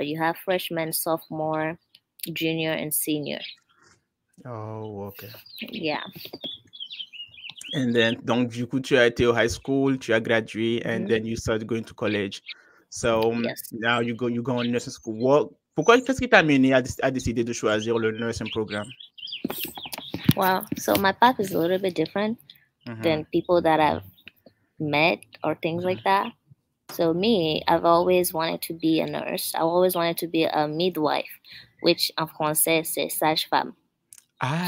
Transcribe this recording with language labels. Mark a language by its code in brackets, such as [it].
[en] You have freshman, sophomore, junior, and senior. Oh, okay. Yeah. And then, [fr] donc, du coup, tu as été au high school, tu as gradué, and Mhm. [en] then you started going to college. So Yes. now you go on nursing school. [fr] Qu'est-ce qui t'a amené à décider de choisir le nursing programme? [en] Well, so my path is a little bit different Mm-hmm. than people that I've met or things like that. So me, I've always wanted to be a nurse. I always wanted to be a midwife, which [fr] en français c'est sage-femme. Ah,